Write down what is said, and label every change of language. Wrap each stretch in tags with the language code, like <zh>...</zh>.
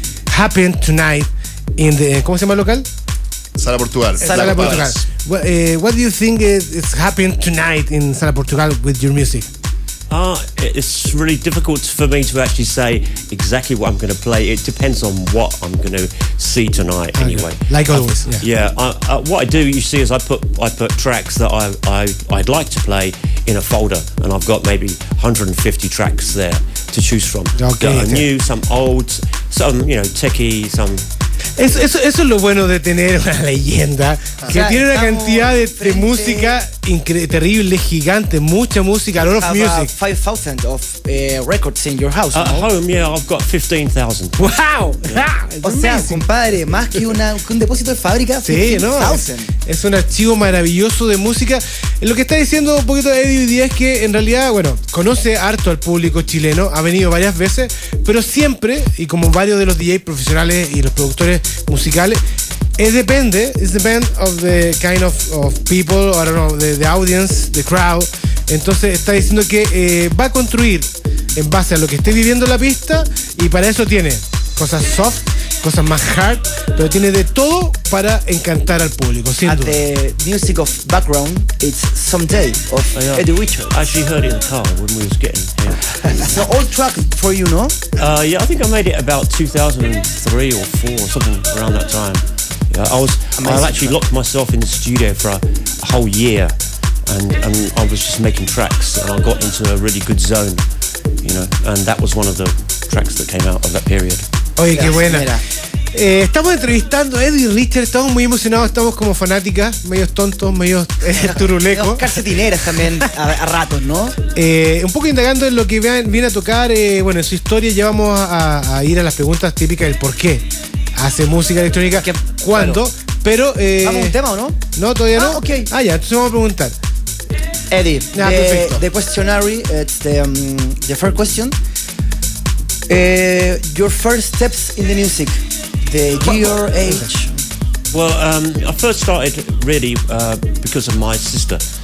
<en>Happened tonight in the,</en> <es>¿cómo se llama el local? Sala Portugal. Sala Portugal.</es> <en>What do you think is happening tonight in Sala Portugal with your music? It's really difficult for me to actually say exactly what I'm going to play. It depends on what I'm going to see tonight, anyway. Like always. Yeah. What I do, you see, is I put tracks that I'd like to play in a folder, and I've got maybe 150 tracks there to choose from. Okay, that are new, some old, some techie, some.</en> <es>Eso es lo bueno de tener una leyenda que tiene una cantidad de música terrible, gigante, mucha música,</es> <en>a lot of music. 5,000 of records in your house. At home, I've got 15,000. ¡Wow!</en> <es>O sea, compadre, más que un depósito de fábrica. Sí, ¿no? Es un archivo maravilloso de música. Lo que está diciendo un poquito Eddie hoy día es que en realidad, conoce harto al público chileno, ha venido varias veces, pero siempre, y como varios de los DJs profesionales y los productores musicales,</es> <en>it depends of the kind of people, I don't know, the audience, the crowd.</en> <es>Entonces está diciendo que va a construir en base a lo que esté viviendo la pista, y para eso tiene cosas soft, cosas más hard, pero tiene de todo para encantar al público, sin duda.</es> <en>The music of background, it's Someday of Eddie Richards. I actually heard it in the car when we was getting here. It's an old track for you, no? Yeah, I think I made it about 2003 or 4 or something around that time. I actually locked myself in the studio for a whole year, and I was just making tracks, and I got into a really good zone, and that was one of the tracks that came out of that period.</en> <es>Oye, qué buena. Estamos entrevistando a Eddie Richards, estamos muy emocionados, estamos como fanáticas, medios tontos, medios turulecos. Calcetineras también a ratos, ¿no? Un poco indagando en lo que viene a tocar, en su historia ya vamos a ir a las preguntas típicas del por qué hace música electrónica, cuándo, claro. Pero... ¿Vamos a un tema o no? No, todavía no. Okay. Ya, entonces vamos a preguntar.</es> <en>Eddie, the questionnaire, it's the first question. Your first steps in the music, the year, age. Well, I first started really because of my sister.</en>